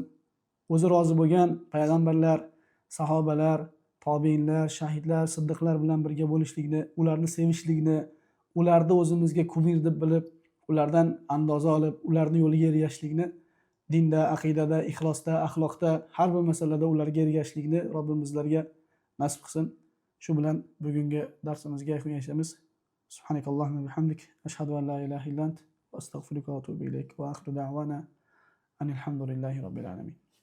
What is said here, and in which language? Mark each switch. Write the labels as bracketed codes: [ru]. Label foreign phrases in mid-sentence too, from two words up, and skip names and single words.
[uz] O'zi rozi bo'lgan payg'ambarlar, sahobalar, tobiinlar, shahidlar, siddiqlar bilan birga bo'lishlikni, ularni sevishlikni, ularni o'zimizga kumir deb bilib, ulardan andoza olib, ularni yo'liga ergashishlikni, dinda, aqidada, ixlosda, axloqda, har bir masalada ularga ergashishlikni Robbim bizlarga nasib qilsin. Shu bilan bugungi darsimizga yakun. [ar] سبحانك اللهم بحمدك أشهد أن لا إله إلا أنت, أستغفرك وأتوب إليك وآخر دعوانا أن الحمد لله رب العالمين.